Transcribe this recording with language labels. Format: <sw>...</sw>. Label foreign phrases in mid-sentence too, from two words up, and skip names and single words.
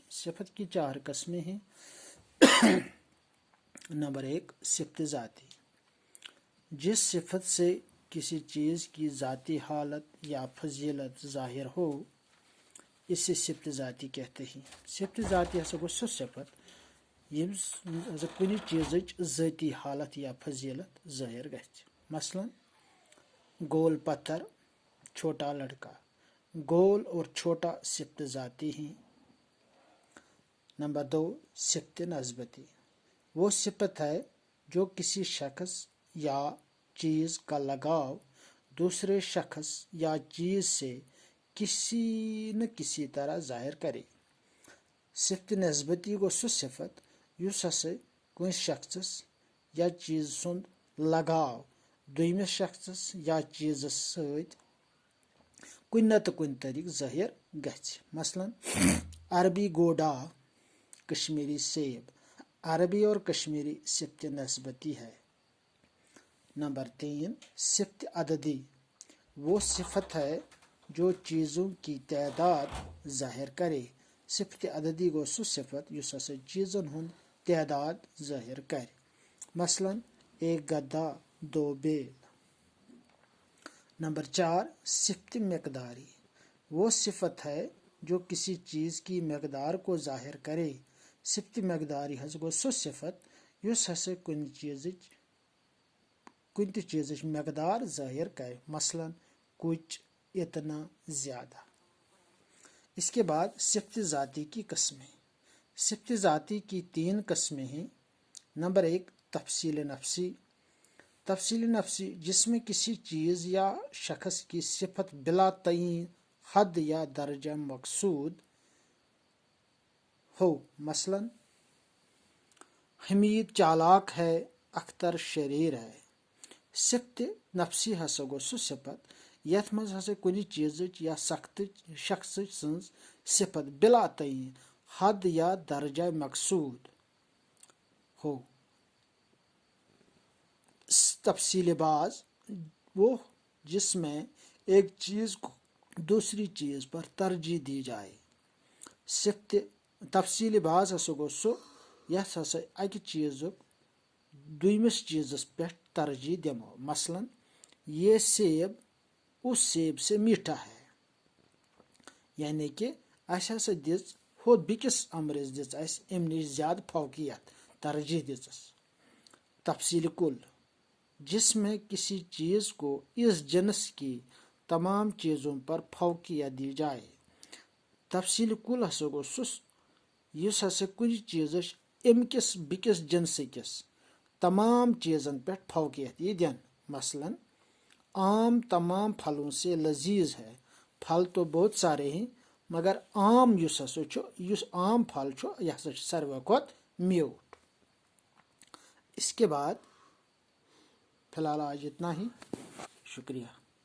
<ur>صفت کی 4 قسمیں ہیں۔ نمبر 1 صفت ذاتی، جس صفت سے کسی چیز کی ذاتی حالت یا فضیلت ظاہر ہو اسے صفت ذاتی کہتے ہیں۔</ur> <ks>صفت ذاتی ہسا گو سو صفت یم کُنہِ چیزٕچ ذٲتی حالت یا فضیلت ظٲہر گژھِ۔</ks> <ur>مثلاً گول پتھر، چھوٹا لڑکا۔ گول اور چھوٹا صفت ذاتی ہیں۔ نمبر 2 صفت نسبتی، وہ صفت ہے جو کسی شخص یا چیز کا لگاؤ دوسرے شخص یا چیز سے کسی نہ کسی طرح ظاہر کرے۔</ur> <ks>صفت نسبتی گو سو صفت یس ہسا کُنہِ شخصس یا چیز سُنٛد لگاو دویمِس شخصس یا چیزس سۭتۍ کُنہِ نتہٕ کُنہِ طریقہٕ ظٲہر گژھِ۔</ks> <ur>مثلاً عربی گوڈا، کشمیری سیب۔ عربی اور کشمیری صفت نسبتی ہے۔ نمبر 3 صفت عددی، وہ صفت ہے جو چیزوں کی تعداد ظاہر کرے۔</ur> <ks>صفت عددی گو سو صفت یس ہسا چیزن ہند تعداد</ks> <ur>ظاہر کرے۔ مثلاً ایک گدھا، 2 بیل۔ نمبر 4 صفت مقداری، وہ صفت ہے جو کسی چیز کی مقدار کو ظاہر کرے۔</ur> <ks>صفت مقداری ہس گو سو صفت یس ہسا کُنہِ تہِ چیزٕچ مقدار</ks> <ur>ظاہر کرے۔ مثلاً کچھ، اتنا، زیادہ۔ اس کے بعد صفت ذاتی کی قسمیں۔ صفت ذاتی کی 3 قسمیں ہیں۔ نمبر 1 تفصیل نفسی۔ تفصیل نفسی جس میں کسی چیز یا شخص کی صفت بلا تعین حد یا درجہ مقصود ہو۔ مثلاً حمید چالاک ہے، اختر شریر ہے۔</ur> <ks>صفت نفسی ہسا گو سو صفت یتھ مز ہسا کُنہِ چیزٕچ یا شخص سٕنٛز صفت بلا تعین حد یا درجہ</ks> <ur>مقصود ہو۔ تفصیل باز وہ جس میں ایک چیز کو دوسری چیز پر ترجیح دی جائے۔</ur> <ks>صفت تفصیل باز ہسا گو سو یتھ ہسا اکہ چیزک دویمس چیزس پہ ترجیح دمو۔</ks> <ur>مثلاً یہ سیب اس سیب سے میٹھا ہے،</ur> <ks>یعنی کہ اس ہسا دِژ ہُتھ بیٚکِس امرس دِژ اس امہِ نش زیادٕ فوقیت، ترجیح دِژس۔</ks> <ur>تفصیل کل جس میں کسی چیز کو اس جنس کی تمام چیزوں پر فوقیت دی جائے۔</ur> <ks>تفصیل کل ہسا گو سُہ یس ہسا کُنہِ چیزش امہِ کِس بیٚکِس جنسٕکِس تمام چیزن پہ فوقیت یہ دن۔</ks> <ur>مثلاً آم تمام پھلوں سے لذیذ ہے۔ پھل تو بہت سارے ہیں مگر</ur> <ks>آم یس ہسا چھُ، یس عام پھل چھُ یہ ہسا چھُ ساروٕے کھۄتہٕ میوٗٹھ۔</ks> <ur>اس کے بعد فی الحال آج اتنا ہی، شکریہ۔</ur>